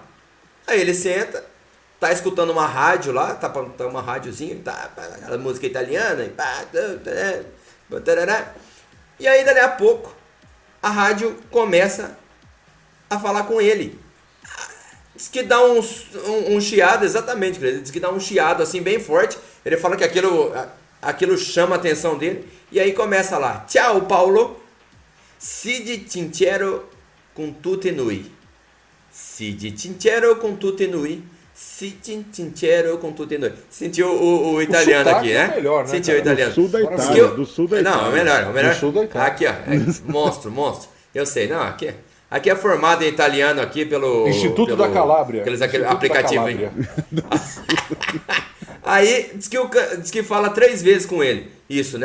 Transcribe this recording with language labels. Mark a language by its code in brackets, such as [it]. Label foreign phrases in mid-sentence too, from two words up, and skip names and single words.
[pt] Aí ele senta, tá escutando uma rádio lá, tá uma rádiozinha, tá, aquela música italiana, e aí dali a pouco a rádio começa a falar com ele. Diz que dá um chiado, exatamente, diz que dá um chiado assim bem forte. Ele fala que aquilo chama a atenção dele, e aí começa lá: [it] "Ciao Paulo, sidi sincero con tutti noi. Sidi sincero con tutti noi. Sidi sincero con tutti noi." [pt] Sentiu o italiano aqui, né? Melhor, né, sentiu o italiano. Do sul da Itália, do sul da Itália. Não, é melhor. Do sul da Itália. Aqui, ó, monstro. Eu sei, não, aqui é formado em italiano aqui pelo Instituto da Calábria. Aquele Instituto aplicativo da aí. Calábria. Aí diz que fala 3 vezes com ele, isso, né?